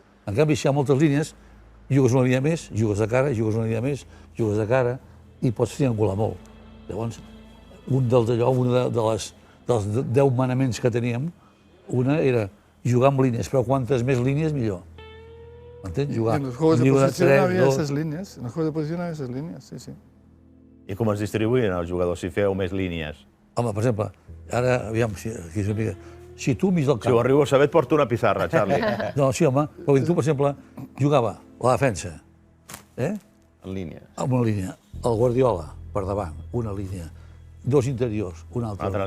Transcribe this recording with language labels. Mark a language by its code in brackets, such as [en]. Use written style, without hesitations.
[ca] En canvi, si hi ha moltes línies, jugues una línia més, jugues de cara, jugues una línia més, jugues de cara, i pots triangular molt. Llavors, una dels 10 manaments que teníem, una era jugar amb línies, però quantes més línies, millor. ¿M'entens? Jugar. [es] En los juegos de posición había esas líneas. En los juegos de posición había esas líneas, sí, sí. [ca] I com es distribuïen els jugadors si feu més línies? Home, per exemple, ara, aviam, si tu mig del camp... Si ho arribo a saber, et porto una pissarra, Charlie. No, sí, home, però tu, per exemple, jugava la defensa, En línia. amb una línia, el Guardiola, per davant, una línia, dos interiors, una altra